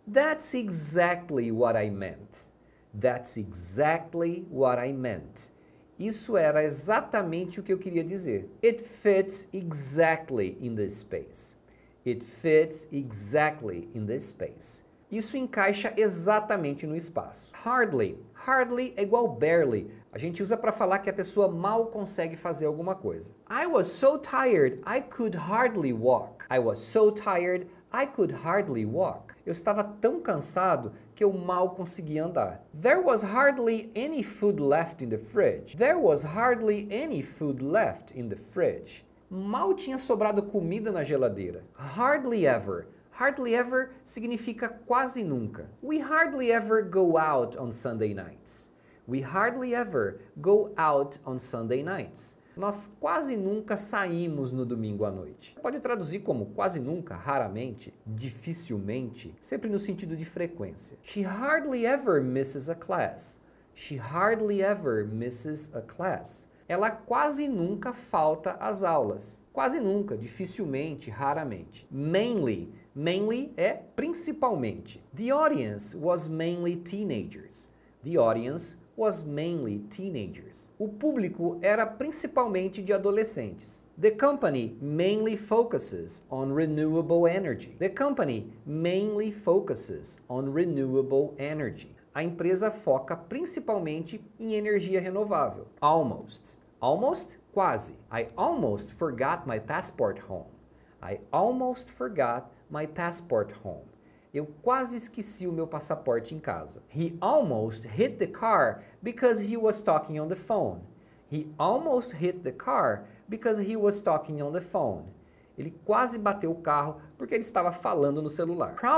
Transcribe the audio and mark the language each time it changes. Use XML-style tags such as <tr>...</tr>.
<en>That's exactly what I meant. That's exactly what I meant.</en> <pt>Isso era exatamente o que eu queria dizer.</pt> <en>It fits exactly in this space. It fits exactly in this space.</en> <pt>Isso encaixa exatamente no espaço. Hardly é igual barely. A gente usa para falar que a pessoa mal consegue fazer alguma coisa.</pt> <en>I was so tired, I could hardly walk. I was so tired, I could hardly walk.</en> <pt>Eu estava tão cansado que eu mal conseguia andar.</pt> <en>There was hardly any food left in the fridge. There was hardly any food left in the fridge.</en> <pt>Mal tinha sobrado comida na geladeira. Hardly ever significa quase nunca.</pt> <en>We hardly ever go out on Sunday nights. We hardly ever go out on Sunday nights.</en> <pt>Nós quase nunca saímos no domingo à noite. Pode traduzir como quase nunca, raramente, dificilmente, sempre no sentido de frequência.</pt> <en>She hardly ever misses a class. She hardly ever misses a class.</en> <pt>Ela quase nunca falta às aulas. Quase nunca, dificilmente, raramente. Mainly é principalmente.</pt> <en>The audience was mainly teenagers. The audience was mainly teenagers.</en> <pt>O público era principalmente de adolescentes.</pt> <en>The company mainly focuses on renewable energy. The company mainly focuses on renewable energy.</en> <pt>A empresa foca principalmente em energia renovável. Almost, quase.</pt> <en>I almost forgot my passport home. I almost forgot my passport home.</en> <pt>Eu quase esqueci o meu passaporte em casa.</pt> <en>He almost hit the car because he was talking on the phone. He almost hit the car because he was talking on the phone.</en> <pt>Ele quase bateu o carro porque ele estava falando no celular.</pt>